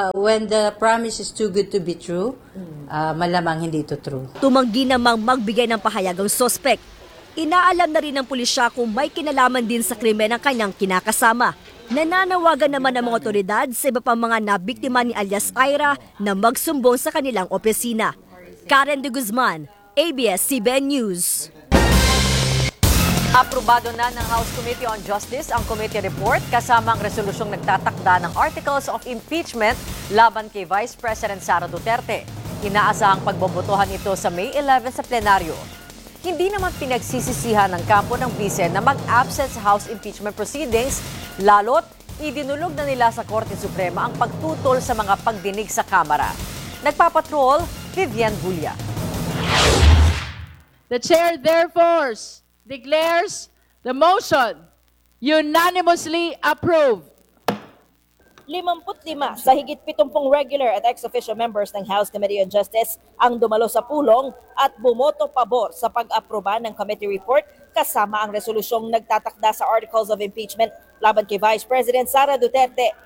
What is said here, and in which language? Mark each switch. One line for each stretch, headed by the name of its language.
English: When the promise is too good to be true,
Filipino: malamang hindi ito true. Tumanggi namang magbigay ng pahayag ang suspect. Inaalam na rin ng pulisya kung may kinalaman din sa krimen ang kanyang kinakasama. Nananawagan naman ang mga otoridad sa iba pang mga nabiktima ni alias Ira na magsumbong sa kanilang opisina. Karen De Guzman, ABS-CBN News. Aprobado na ng House Committee on Justice ang committee report kasama ang resolusyong nagtatakda ng Articles of Impeachment laban kay Vice President Sara Duterte. Inaasahang pagbobotohan ito sa May 11 sa plenaryo. Hindi naman pinagsisisihan ng kampo ng bise na mag-absent sa House Impeachment Proceedings, lalo't idinulog na nila sa Korte Suprema ang pagtutol sa mga pagdinig sa Kamara. Nagpapatrol, Vivian Bulia.
English: The Chair therefore declares the motion unanimously approved.
Filipino: 55 sa higit 70 regular at ex-officio members ng House Committee on Justice ang dumalo sa pulong at bumoto pabor sa pag-aproba ng committee report kasama ang resolusyong nagtatakda sa Articles of Impeachment laban kay Vice President Sara Duterte.